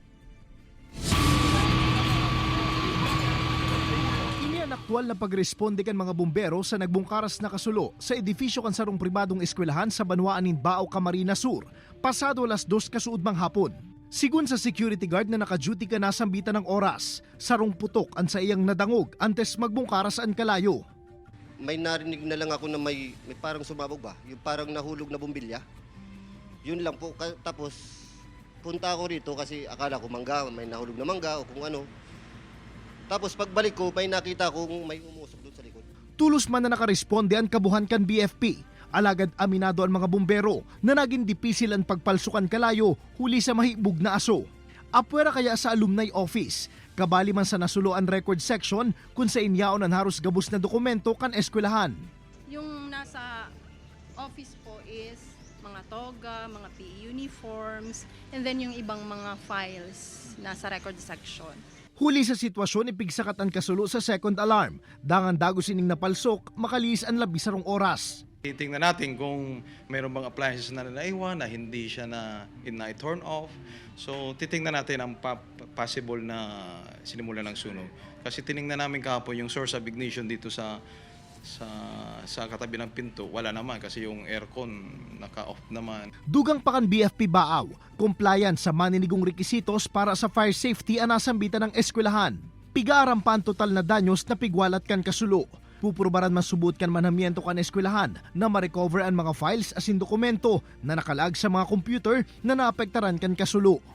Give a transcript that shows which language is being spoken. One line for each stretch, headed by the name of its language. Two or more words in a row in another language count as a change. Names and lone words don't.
Bikol: Ini ang aktual na pagresponde kan mga bumbero sa nagbungkaras na kasulo sa edifisyo kan sarong pribadong eskwelahan sa Banwaan, Bao, Camarines Sur, pasado alas 2 kasuudmang hapon. Sigun sa security guard na naka-duty ka nasambitan ng oras, sarong putok ang sa iyang nadangog antes magbungkaras ang kalayo.
Filipino: May narinig na lang ako na may parang sumabog ba? Yung parang nahulog na bumbilya. Yun lang po. Tapos punta ako rito kasi akala ko mangga, may nahulog na mangga o kung ano. Tapos pagbalik ko, may nakita kong may umusok doon sa likod.
Bikol: Tulos man na nakaresponde ang kabuhan kan BFP. Alagad aminado ang mga bumbero na naging dipisil ang pagpalsukan kalayo huli sa mahibog na aso. Apwera kaya sa alumni office, kabali man sa nasulo ang record section kung sa inyaon ang haros gabos na dokumento kan eskwelahan.
Filipino: Yung nasa office po is mga toga, mga PE uniforms,
English: and then
Filipino: yung ibang mga files nasa record section.
Bikol: Huli sa sitwasyon, ipigsakat ang kasulo sa second alarm. Dangan dagos ining napalsok, makalis ang labisarong oras.
Filipino: Titingnan natin kung mayroon bang appliances na naiwan na hindi siya na-turn off. So titingnan natin ang possible na sinimulan ng sunog. Kasi tiningnan namin kahapon yung
English: source of ignition
Filipino: dito sa katabi ng pinto. Wala naman kasi yung aircon naka-off naman.
Bikol: Dugang pakan BFP Baaw, compliant sa maninigong rekisitos para sa fire safety ang nasambitan ng eskwelahan. Pigaram pa ang total na danyos na pigwalat kan kasulo. Pupurbaran masubot kan manhamiento kan eskwelahan na ma-recover ang mga files asin dokumento na nakalag sa mga computer na naapektaran kan kasulo.